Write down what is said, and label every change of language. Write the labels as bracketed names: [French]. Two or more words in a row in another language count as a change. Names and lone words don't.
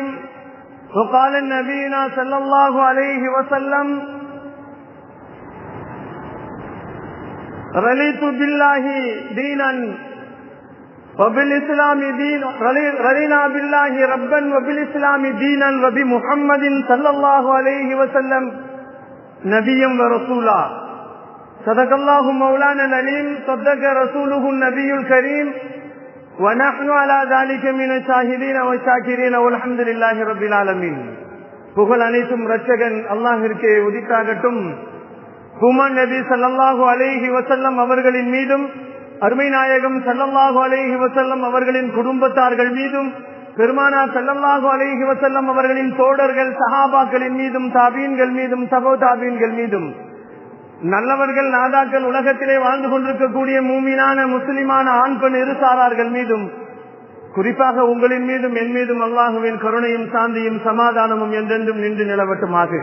[Arabic] وقال نبينا صلى الله عليه وسلم رضيت بالله دينا وبالإسلام دين رضينا بالله ربا وبالإسلام دينا وبمحمد صلى الله عليه وسلم نبيا ورسولا. صدق الله مولانا العليم. صدق رسوله النبي الكريم. ونحن على ذلك من الشاهدين والشاكرين والحمد لله رب العالمين. [Tamil] புகழ் அனைத்தும் ரட்சகன் அல்லாஹ்விற்கே உரித்தாகட்டும். ஹுமான் நபி [Arabic] صلى الله عليه وسلم [Tamil] அவர்களின் மீதும் அருமை நாயகம் [Arabic] صلى الله عليه وسلم [Tamil] அவர்களின் குடும்பத்தார்கள் மீதும் பெருமானார் [Arabic] صلى الله عليه وسلم [Tamil] அவர்களின் தோழர்கள் சஹாபாக்களின் மீதும் தாபீன்கள் மீதும் சபோ தாபீன்கள் மீதும் நல்லவர்கள் நாதாக்கள் உலகத்திலே வாழ்ந்து கொண்டிருக்கக்கூடிய மூமினான முஸ்லிமான ஆண் பெண் இருசாரார்கள் மீதும் குறிப்பாக உங்களின் மீதும் என் மீதும் அல்லாஹுவின் கருணையும் சாந்தியும் சமாதானமும் என்றென்றும் நின்று நிலவட்டுமாகுக.